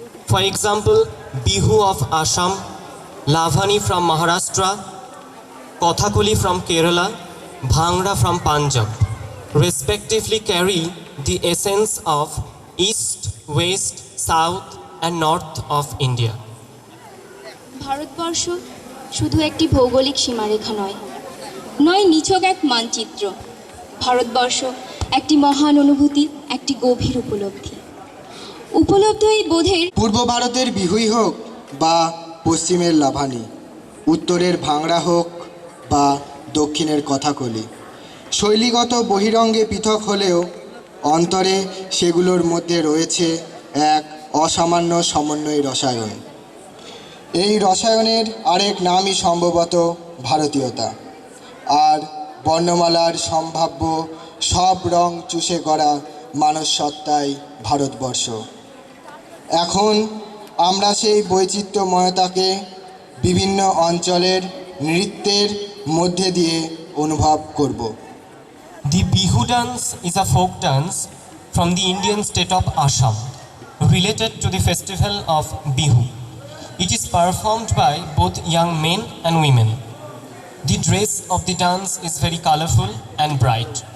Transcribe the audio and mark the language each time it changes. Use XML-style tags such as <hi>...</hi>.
<en>For example, Bihu of Assam, Lavani from Maharashtra, Kathakali from Kerala, Bhangra from Punjab, respectively carry the essence of East, West, South and North of India.</en> <bn>Bharatvarsha শুধু একটি ভৌগোলিক সীমারেখা নয়, নয় নিছক এক মানচিত্র। ভারতবর্ষ একটি মহান অনুভূতি, একটি গভীর উপলব্ধি। উপলব্ধ এই বোধের পূর্ব ভারতের বিহুই হোক বা পশ্চিমের লাভানি, উত্তরের ভাংড়া হোক বা দক্ষিণের কথাকলি, শৈলীগত বহিরঙ্গে পৃথক হলেও অন্তরে সেগুলোর মধ্যে রয়েছে এক অসামান্য সমন্বয় রসায়ন। এই রসায়নের আরেক নামই সম্ভবত ভারতীয়তা, আর বর্ণমালার সম্ভাব্য সব রং চুষে গড়া মানসসত্তাই ভারতবর্ষ। এখন আমরা সেই বৈচিত্র্যময়তাকে বিভিন্ন অঞ্চলের নৃত্যের মধ্যে দিয়ে অনুভব করব।</bn> <en>The Bihu dance is a folk dance from the Indian state of Assam, related to the festival of Bihu. It is performed by both young men and women. The dress of the dance is very colorful and bright.</en>